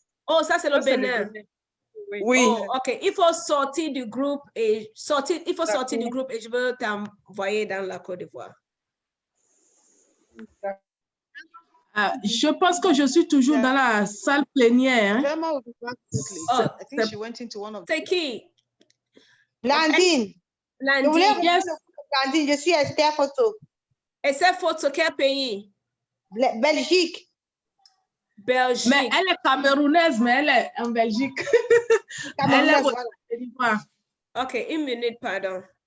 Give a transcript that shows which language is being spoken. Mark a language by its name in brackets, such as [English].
[French] Oh, ça, c'est le Ça, c'est le Bénin. Bénin. Oui. Oui. Oh, OK. Il faut sortir du groupe et il faut sortir du groupe et je veux t'envoyer dans la Côte d'Ivoire. Je pense que je suis toujours dans la salle plénière. Hein? [English] Velma will be back quickly. Oh, I think she went into one of [French] C'est qui? Blandine. Je voulais Blandine. rejoindre le groupe de Blandine. Je suis Esther Photo. Et c'est photo quel pays? Belgique. Belgique. Mais elle est camerounaise, mais elle est en Belgique. Elle est Camerounaise, au voilà. Côte d'Ivoire. OK, une minute, pardon.